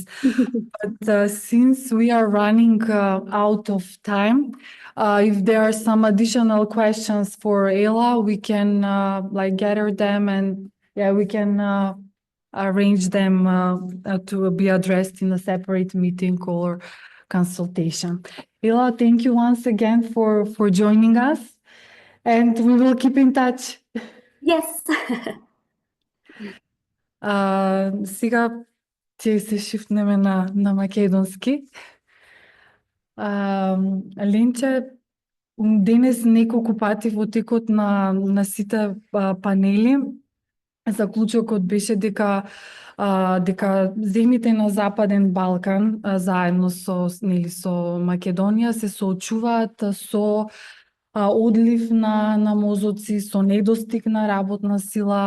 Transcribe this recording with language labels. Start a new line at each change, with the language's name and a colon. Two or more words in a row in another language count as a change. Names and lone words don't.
English: But since we are running out of time, if there are some additional questions for Ela, we can like gather them, and we can arrange them to be addressed in a separate meeting or consultation. Ela, thank you once again for joining us, and we will keep in touch. Yes.
Macedonian: Сега Ќе се шифнеме на македонски. Ленче, денес неколку пати во текот на сите панели заклучокот беше дека земјите на Западен Балкан заедно со Македонија се соочуваат со одлив на мозоци, со недостиг на работна сила.